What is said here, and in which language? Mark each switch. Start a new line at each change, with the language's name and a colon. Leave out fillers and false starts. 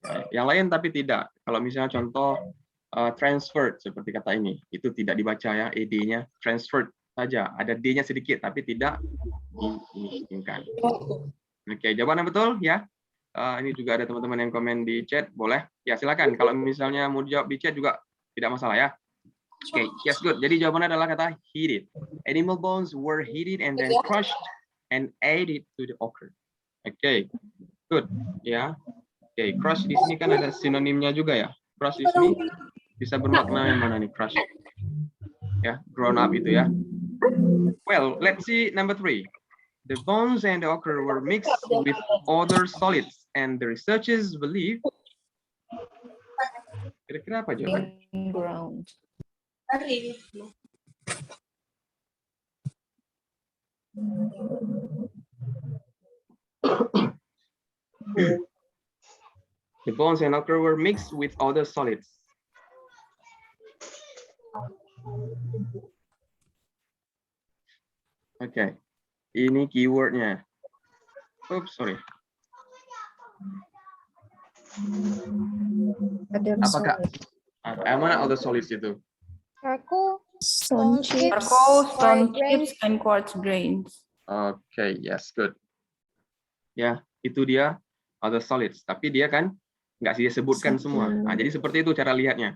Indonesian: Yang lain tapi tidak. Kalau misalnya contoh transferred seperti kata ini, itu tidak dibaca ya, ed-nya transferred saja. Ada d-nya sedikit tapi tidak diinginkan. Oke, jawabannya betul ya. Ini juga ada teman-teman yang komen di chat, boleh? Ya, silakan. Kalau misalnya mau dijawab di chat juga tidak masalah ya. Oke,
English: yes, good.
Indonesian: Jadi jawabannya adalah kata heated.
English: Animal bones were heated and then crushed and added to the ochre. Oke, good. Ya.
Indonesian: Oke, crush di sini kan ada sinonimnya juga ya. Crush di sini bisa bermakna yang mana nih, crush? Ya,
English: grown up
Indonesian: itu ya.
English: Well, let's see number 3. The bones and the ochre were mixed with other solids, and the researchers believe.
Indonesian: Kira-kira apa jawabannya?
English: Ground. The bones and ochre were mixed with other solids.
Indonesian: Oke, ini keywordnya.
English: Oops, sorry.
Indonesian: Apakah mana other solids itu?
English: Charcoal. Stone chips. Charcoal, Stone chips and quartz grains.
Indonesian: Oke,
English: yes, good.
Indonesian: Ya, itu dia
English: other solids.
Indonesian: Tapi dia kan nggak sih disebutkan semua. Nah, jadi seperti itu cara lihatnya.